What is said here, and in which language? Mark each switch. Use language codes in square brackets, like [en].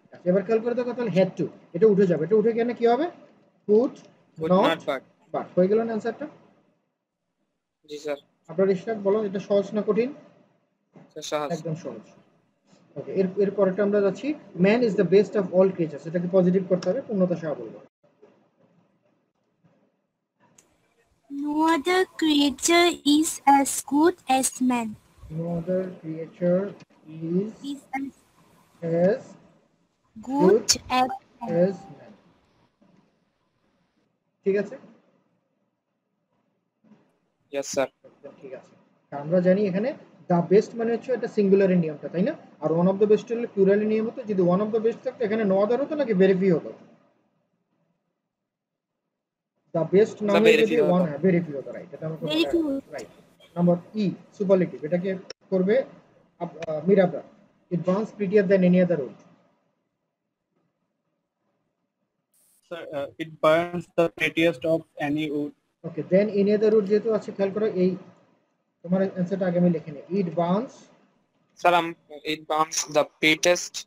[bn] এবার খেয়াল করে দেখো, তাহলে হেড টু এটা উঠে যাবে, এটা উঠে গেলে কি হবে, কুড নট বাট। হয়ে গেল না অ্যানসারটা? জি স্যার। আপনার স্টাক বলো, এটা সহজ না কঠিন? সহজ, একদম সহজ। ওকে, এর পরেরটা আমরা যাচ্ছি, [en] Man is the best of all creatures. [bn] এটাকে পজিটিভ করতে হবে, পূর্ণতা সহ বলবো। [en] No other creature is as good as man. No other creature is Is as as good as man. as man. [bn] ঠিক আছে? [en] Yes sir. [bn] ঠিক আছে। আমরা জানি এখানে দ্য বেস্ট মানে হচ্ছে এটা সিঙ্গুলারের নিয়মটা, তাই না? আর ওয়ান অফ দ্য বেস্ট হলে প্লুরালের নিয়ম হতো। যদি ওয়ান অফ দ্য বেস্ট থাকতো এখানে নো আদার হতো নাকি ভেরি ফিউ হতো? দ্য বেস্ট না হলে যদি ওয়ান, ভেরি ফিউ হতো, রাইট? এটা আমরা রাইট। নাম্বার ই, সুপারলেটিভ, এটাকে করবে মিরাবা, [en] It burns prettier than any other wood. Sir, it burns the prettiest of any wood. [bn] Okay, than any other would যেহেতু আছে, খেয়াল করো এই তোমার অ্যানসারটা আগে আমি লিখে নিই। [en] it burns, sir it burns the prettiest